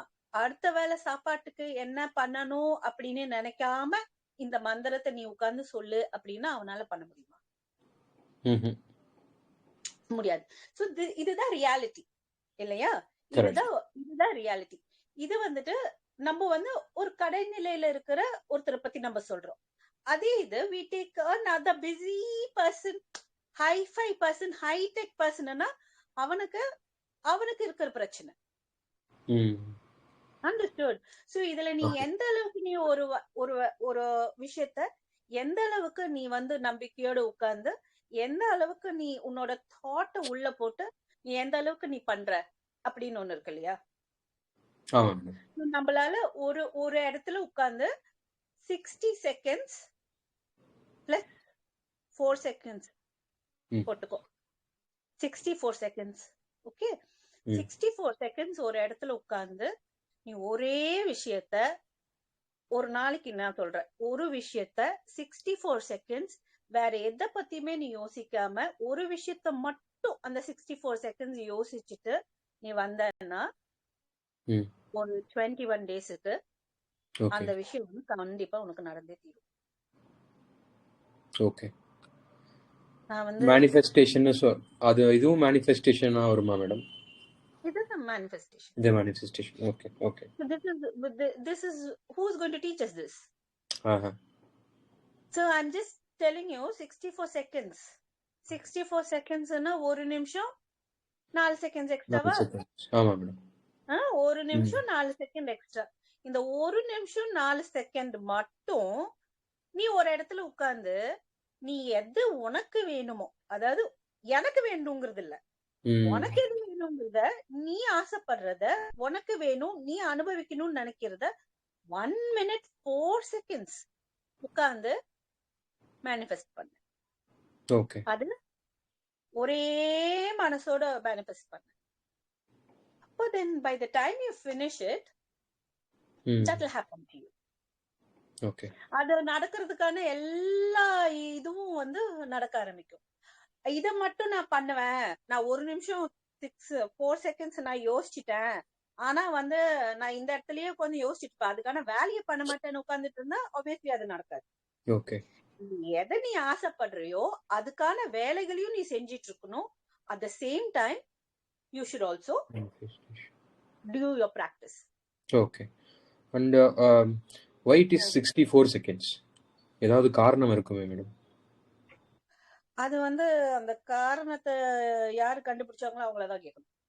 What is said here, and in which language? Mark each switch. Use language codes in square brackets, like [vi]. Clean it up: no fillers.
[ta] அடுத்த வேளை சாப்பாட்டுக்கு என்ன பண்ணணும் அப்படின்னு நினைக்காம இந்த மந்திரத்தை நீ உட்கார்ந்து சொல்லு அப்படின்னா அவனால பண்ண முடியுமா? முடியாது. சோ இதுதான் ரியாலிட்டி இல்லையா? இதுதான் ரியாலிட்டி. இது வந்துட்டு நம்ம வந்து ஒரு கடைநிலையில இருக்கிற ஒருத்தரை பத்தி நம்ம சொல்றோம். அதே இது [en] we take another busy person, high-fi person, high-tech personனா [ta] அவனுக்கு இருக்கிற பிரச்சனை. [en] Understood? [ta] So இதுல நீ எந்த அளவுக்கு நீ ஒரு விஷயத்த எந்த அளவுக்கு நீ வந்து நம்பிக்கையோட உட்கார்ந்து எந்த அளவுக்கு நீ உன்னோட தாட்டை உள்ள போட்டு நீ எந்த அளவுக்கு நீ பண்ற அப்படின்னு ஒண்ணு இருக்கு இல்லையா? நம்மளால ஒரு இடத்துல உட்கார்ந்து [en] 60 seconds plus 4 seconds [ta] போட்டுக்கோ, 64 seconds. ஓகே, 64 seconds ஒரு இடத்துல உட்கார்ந்து நீ ஒரே விஷயத்த ஒரு நாளைக்கு நான் சொல்றேன், ஒரு விஷயத்த 64 seconds வேற எதை பத்தியுமே நீ யோசிக்காம ஒரு விஷயத்த மட்டும் அந்த 64 seconds யோசிச்சுட்டு நீ வந்தன்னா ஒரு 21 daysக்கு அந்த விஷயம் வந்து கண்டிப்பா உனக்கு நடந்தே தீரும். ஓகே, நான் வந்து manifestation அது இதுவும் manifestation-ஆ வருமா madam? [en] It is a manifestation. The manifestation. Okay. So this is who is going to teach us this? So I'm just telling you 64 seconds. [ta] 64 seconds na ஒரு நிமிஷம் 4 seconds எக்ஸ்ட்ராவா? ஆமா மேடம். ஒரு நிமிஷம் 4 செகண்ட் எக்ஸ்ட்ரா. இந்த ஒரு நிமிஷம் 4 செகண்ட் மட்டும் நீ ஒரு இடத்துல உட்கார்ந்து நீ எது உனக்கு வேணுமோ, அதாவது எனக்கு வேணுங்கிறது இல்ல, உனக்கு எது வேணுங்கிறத நீ ஆசைப்படுறத உனக்கு வேணும் நீ அனுபவிக்கணும்னு நினைக்கிறத 1 minute 4 seconds உட்கார்ந்து மேனிஃபெஸ்ட் பண்ணு. ஓகே, அது ஒரே மனசோட மேனிஃபெஸ்ட் பண்ணு. [en] அப்போ then by the time you finish it, that will happen to you. [ta] Okay, அது நடக்கிறதுக்கான எல்லா இதுவும் வந்து நடக்க ஆரம்பிக்கும். இத மட்டும் நான் பண்ணுவேன், நான் ஒரு நிமிஷம் 4 seconds நான் யோசிச்சுட்டேன், ஆனா வந்து நான் இந்த இடத்துலயே உட்காந்து யோசிச்சுட்டு அதுக்கான வேலையை பண்ண மாட்டேன்னு உட்கார்ந்துட்டு இருந்தா obviously அது நடக்காது. ஓகே, எதை நீ ஆசைப்படுறியோ அதுக்கான வேலைகளையும் நீ செஞ்சிட்டு இருக்கணும். [en] at the same time you should also do your practice. Okay. And why it is 64 seconds? [ta] ஏதாவது காரணம் இருக்குமே மேடம்? அது வந்து அந்த காரணத்தை யாரு கண்டுபிடிச்சாங்களோ அவங்களதான் கேட்கணும்.